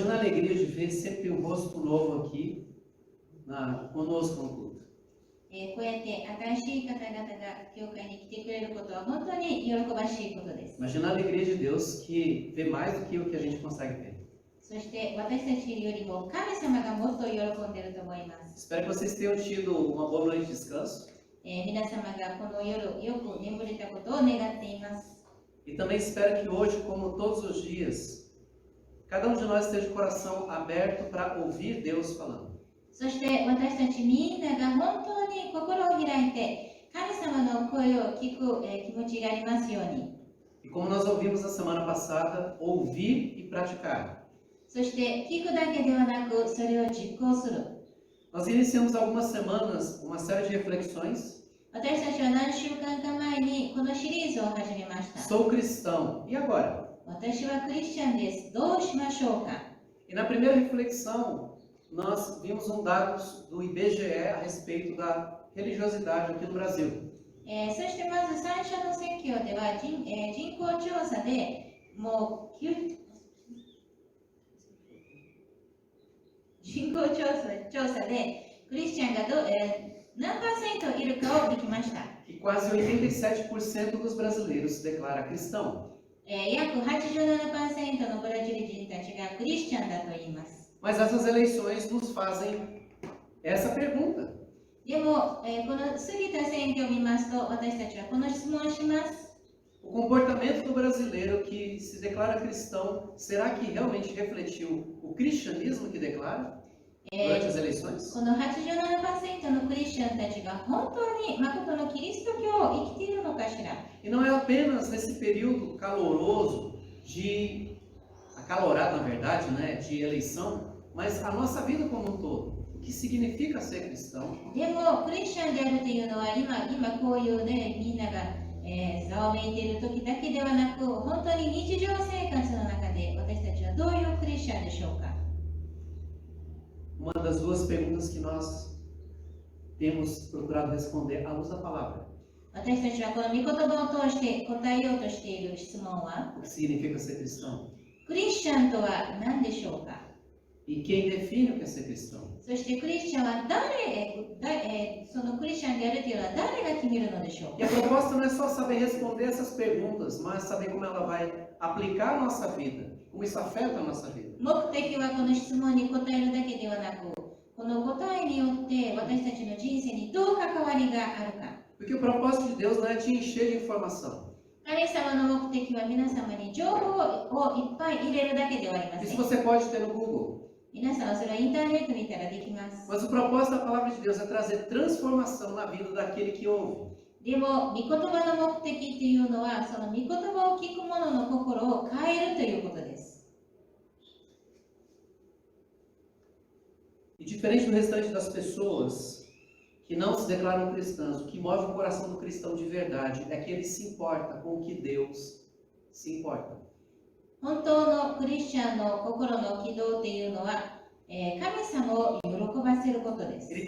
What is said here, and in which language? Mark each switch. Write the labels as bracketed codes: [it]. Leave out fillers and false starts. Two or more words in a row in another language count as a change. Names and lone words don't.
[pt] alegria de ver sempre um rosto novo aqui conosco no culto. [ja] こうやって新しい方々が教会に来てくれることは本当に喜ばしいことです。 [pt] Imagina a alegria de Deus que vê mais do que o que a gente consegue ver. [ja] そして私たちよりも神様がもっと喜んでいると思います。 [pt] Espero que vocês tenham tido uma boa noite de descanso. [ja] 皆様がこの夜よく眠れたことを願っています。 [pt] E também espero que hoje, como todos os dias, cada um de nós esteja de coração aberto para ouvir Deus falando. [ja] そして私たちみんなが本当に心を開いて神様の声を聞く気持ちがありますように。 [pt] E como nós ouvimos na semana passada, ouvir e praticar. [ja] そして聞くだけではなくそれを実行する。 [pt] Nós iniciamos algumas semanas uma série de reflexões. [ja] 私たちは何週間か前にこのシリーズを始めました。 [pt] Sou cristão. E agora? [ja] 私はクリスチャンです。どうしましょうか。 [pt] E na primeira reflexão, nós vimos dado do IBGE a respeito da religiosidade aqui no Brasil. [ja] そしてまず最初の説教では人口調査でもう人口調査でクリスチャンが何%いるかを聞きました。 [pt] E quase 87% dos brasileiros se declara cristão. [ja] 約 87% のブラジル人たちがクリスチャンだと言います。 [pt] Mas essas eleições nos fazem essa pergunta. [ja] でも、この過ぎた選挙を見ますと、私たちはこの質問をします。 [pt] O comportamento do brasileiro que se declara cristão, será que realmente refletiu o cristianismo que declara durante as eleições? [ja] この 87% のクリスチャンたちが本当に誠のキリスト教を生きているのかしら。 [pt] E não é apenas nesse período acalorado na verdade, né, de eleição, mas a nossa vida como um todo. O que significa ser cristão? [ja] でもクリスチャンであるというのは今こういうねみんながざわめいている時だけではなく本当に日常生活の中で私たちはどういうクリスチャンでしょうか。 [pt] Uma das duas perguntas que nós temos procurado responder à luz da palavra. [ja] 私たちはこの御言葉を通して答えようとしている質問は [pt] O que significa ser cristão? [ja] クリスチャンとは何でしょうか。 [pt] E quem define o que é ser cristão? [ja] そしてクリスチャンはそのクリスチャンであるというのは誰が決めるのでしょう [pt] E a proposta não é só saber responder essas perguntas, mas saber como ela vai aplicar a nossa vida, como isso afeta a nossa vida. [ja] 目的はこの質問に答えるだけではなく、この答えによって私たちの人生にどう関わりがあるか。 [pt] Porque o propósito de Deus não é te encher de informação. [ja] 神様の目的は皆様に情報をいっぱい入れるだけではありませ [pt] Isso [ja] ん。 [pt] você pode ter no Google. [ja] 皆さんはそれはインターネット見たらできます。 [pt] Mas o propósito da palavra de Deus é trazer transformação na vida daquele que ouve. [ja] でも、御言葉の目的っていうのは、その御言葉を聞く者の心を変えるということです。 [pt] E diferente do restante das pessoas que não se declaram cristãs, o que move o coração do cristão de verdade é que ele se importa com o que Deus se importa. [ja] 本当のクリスチャンの心の軌道っていうのは、神様を喜ばせることです。